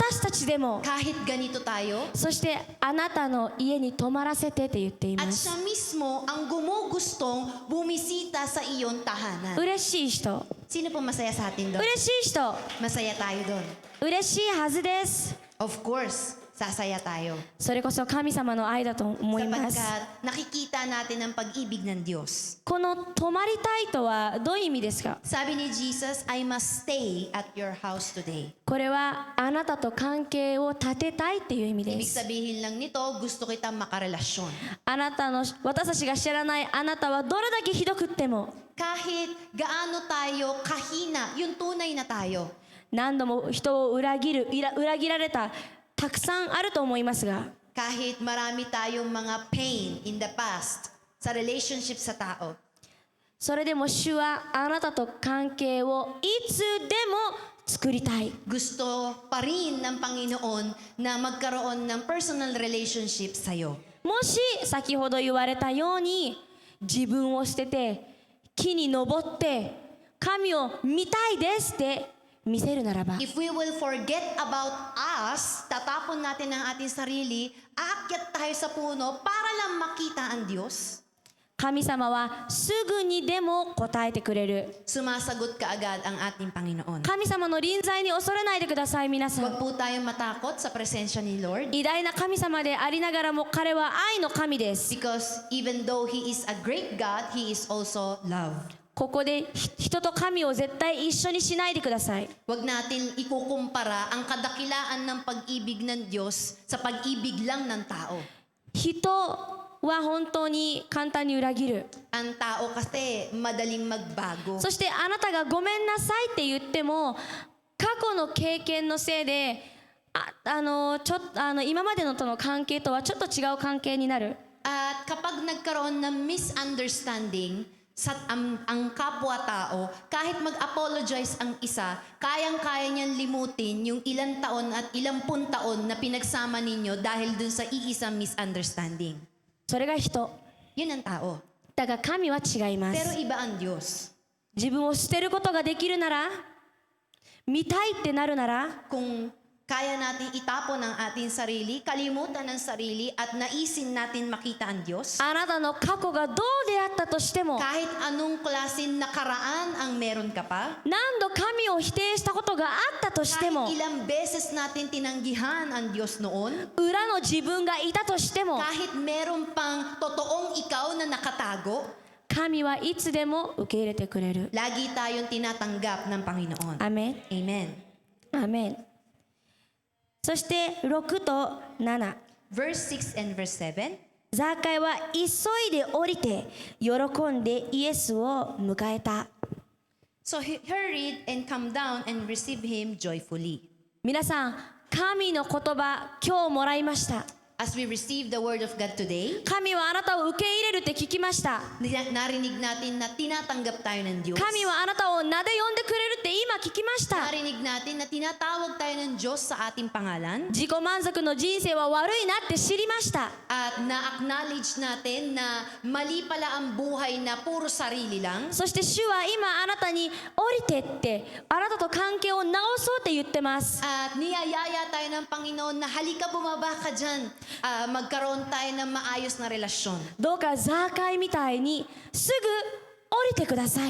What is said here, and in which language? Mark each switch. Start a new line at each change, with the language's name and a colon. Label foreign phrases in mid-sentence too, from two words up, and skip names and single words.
Japanese: 私たちでも、
Filipino: Kahit ganito tayo.
Japanese: そしてあなたの家に泊まらせてって言ってい
Filipino: At
Japanese: ます。
Filipino: siya mismo ang gumugustong bumisita sa iyong tahanan.
Japanese: 嬉しい人、
Filipino: Sino po masaya sa atin doon?
Japanese: 嬉しい人、
Filipino: Masaya tayo doon.
Japanese: 嬉しいはずです。
English: Of course,
Filipino: sasaya tayo.
Japanese: それこそ神様の愛だと思います。
Filipino: Sapagkat nakikita natin ang pag-ibig ng Diyos.
Japanese: この泊まりたいとはどういう意味ですか？
Filipino: Sabi ni Jesus,
English: I must stay at your house today.
Japanese: これはあなたと関係を立てたいっていう意味で
Filipino: Ibig
Japanese: す。
Filipino: sabihin lang nito, gusto kitang makarelasyon.
Japanese: あなたの、私たちが知らないあなたはどれだけひどくっても、
Filipino: Kahit gaano tayo kahina, yung tunay na tayo.
Japanese: 何度も人を裏切られたたくさんあると思いますが、
Filipino: Kahit marami tayong mga
English: pain in the past
Filipino: sa relationship sa tao.
Japanese: それでも主はあなたと関係をいつでも作りたい。
Filipino: Gusto pa rin ng Panginoon na magkaroon ng
English: personal relationship
Filipino: sa'yo.
Japanese: もし先ほど言われたように自分を捨てて木に登って神を見たいですって見せるならば、
English: If we will forget about us,
Filipino: tatapon natin ang ating sarili, aakyat tayo sa puno para lang makita ang Diyos.
Japanese: 神様はすぐにでも答えてくれる。
Filipino: Sumasagot kaagad ang ating Panginoon.
Japanese: 神様の臨在に恐れないでください。皆さ
Filipino: Huwag
Japanese: ん、
Filipino: po tayong matakot sa presensya ni Lord.
Japanese: 偉大な神様でありながらも彼は愛の神です。
English: Because even though He is a great God, He is also love.
Japanese: ここで人と神を絶対一緒にしないでください。
Filipino: Huwag natin ikukumpara ang kadakilaan ng pag-ibig ng Diyos sa pag-ibig lang ng tao.
Japanese: 人は本当に簡単に裏切る。
Filipino: Ang tao kasi madaling magbago.
Japanese: そしてあなたがごめんなさいって言っても過去の経験のせいで今までのとの関係とはちょっと違う関係になる。
Filipino: At kapag nagkaroon ng misunderstanding sa ang kapwa-tao, kahit mag-apologize ang isa, kayang-kaya niyang limutin yung ilang taon at ilang taon na pinagsama ninyo dahil dun sa iisang misunderstanding.
Japanese: それが人。
Filipino: Yun ang tao.
Japanese: だが神は違いま
Filipino: Pero
Japanese: す。
Filipino: iba ang Diyos.
Japanese: 自分を捨てることができるなら、見たいってなるなら、
Filipino: Kung Kaya natin itapon ang ating sarili, kalimutan ang sarili, at naisin natin makita ang Diyos.
Japanese: あなたの過去がどうであったとしても、
Filipino: Kahit anong klaseng nakaraan ang meron ka pa,
Japanese: 何度神を否定したことがあったとしても、
Filipino: kahit ilang beses natin tinanggihan ang Diyos noon,
Japanese: 裏の自分がいたとしても、
Filipino: kahit meron pang totoong ikaw na nakatago,
Japanese: 神はいつでも受け入れてくれる。
Filipino: lagi tayong tinatanggap ng Panginoon.
Japanese: アメン。
Filipino: Amen.
Japanese: アメン。そして6と7。
English: Verse 6 and verse 7.
Japanese: ザーカイは急いで降りて喜んでイエスを迎えた。
English: So he hurried and come down and received him joyfully.
Japanese: 皆さん、神の言葉今日もらいました。
English: As we receive the word of God today,
Japanese: 神はあなたを受け入れるって聞きました。
Filipino: narinig natin na tinatanggap tayo ng Diyos.
Japanese: 神はあなたを名で呼んでくれるって今聞きました。
Filipino: Narinig natin na tinatawag tayo ng Diyos sa ating pangalan.
Japanese: 自己満足の人生は悪いなって知りました。
Filipino: At na-acknowledge natin na mali pala ang buhay na puro sarili lang.
Japanese: そして主は今あなたに降りてってあなたと関係を直そうって言ってます。
Filipino: At niyayaya tayo ng Panginoon na halika bumaba ka dyan. Magkaroon tayo ng maayos na relasyon.
Japanese: どうかザーカイみたいにすぐ降りてください。